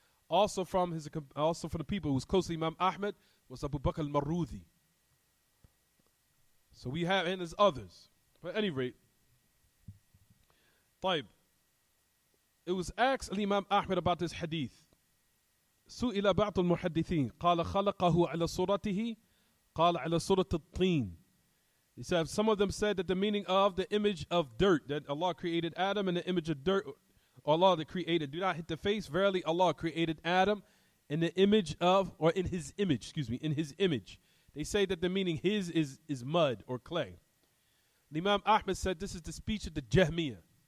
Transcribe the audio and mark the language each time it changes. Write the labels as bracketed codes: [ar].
[en] Also from the people who was close to Imam Ahmad was Abu Bakr al-Marudhi. So we have, and there's others. But at any rate, طيب, it was asked Imam Ahmad about this hadith. [ar] سئل بعض المحدثين قال خلقه على صورته قال على صورة الطين. [en] He said, some of them said that the meaning of the image of dirt, that Allah created Adam in the image of dirt, Allah that created, do not hit the face. Verily Allah created Adam in the image of, or in his image, in his image. They say that the meaning his is mud or clay. Imam Ahmad said this is the speech of the Jahmiyyah.